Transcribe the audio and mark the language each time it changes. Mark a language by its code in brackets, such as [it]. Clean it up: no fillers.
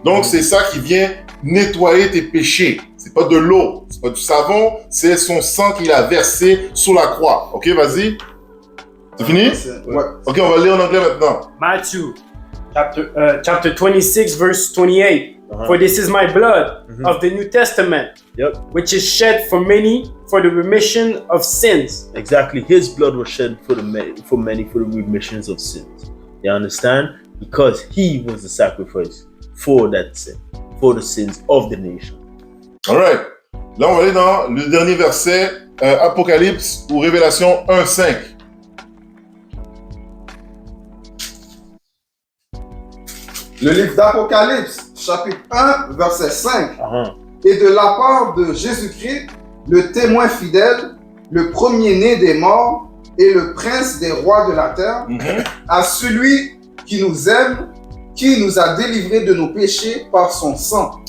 [fr] Donc, c'est ça qui vient nettoyer tes péchés. C'est pas de l'eau, c'est pas du savon, c'est son sang qu'il a versé sur la croix. Ok, vas-y. C'est fini? Ouais. Ok, on va lire en anglais maintenant. [en] Matthew chapter 26, verse 28. For this is my blood of the New Testament, which is shed for many for the remission of sins. Exactly. His blood was shed for many for the remissions of sins. You understand? Because he was the sacrifice for that sin, for the sins of the nation. Alright. [fr] Là, on va aller dans le dernier verset, Apocalypse ou Révélation 1:5. Le livre d'Apocalypse, chapitre 1, verset 5. Et de la part de Jésus-Christ, le témoin fidèle, le premier-né des morts et le prince des rois de la terre, à celui qui nous aime, qui nous a délivrés de nos péchés par son sang.